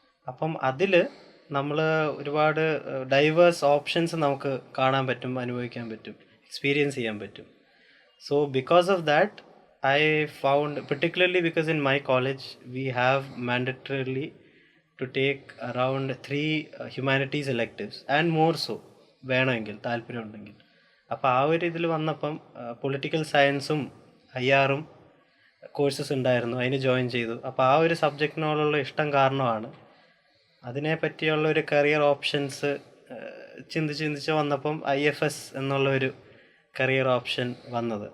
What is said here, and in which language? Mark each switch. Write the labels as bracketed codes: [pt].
[ml] അപ്പം അതിൽ നമ്മൾ ഒരുപാട് ഡൈവേഴ്സ് ഓപ്ഷൻസ് നമുക്ക് കാണാൻ പറ്റും, അനുഭവിക്കാൻ പറ്റും, എക്സ്പീരിയൻസ് ചെയ്യാൻ പറ്റും. [en] So because of that, I found, particularly because in my college we have mandatorily to take around 3 humanities electives and more so [ml] വേണമെങ്കിൽ താല്പര്യമുണ്ടെങ്കിൽ. അപ്പോൾ ആ ഒരു ഇതിൽ വന്നപ്പം പൊളിറ്റിക്കൽ സയൻസും IR കോഴ്സസ് ഉണ്ടായിരുന്നു, അതിന് ജോയിൻ ചെയ്തു. അപ്പോൾ ആ ഒരു സബ്ജക്റ്റിനോടുള്ള ഇഷ്ടം കാരണമാണ് അതിനെ പറ്റിയുള്ള ഒരു കരിയർ ഓപ്ഷൻസ് ചിന്തിച്ച് വന്നപ്പം IFS എന്നുള്ള ഒരു കരിയർ ഓപ്ഷൻ വന്നത്.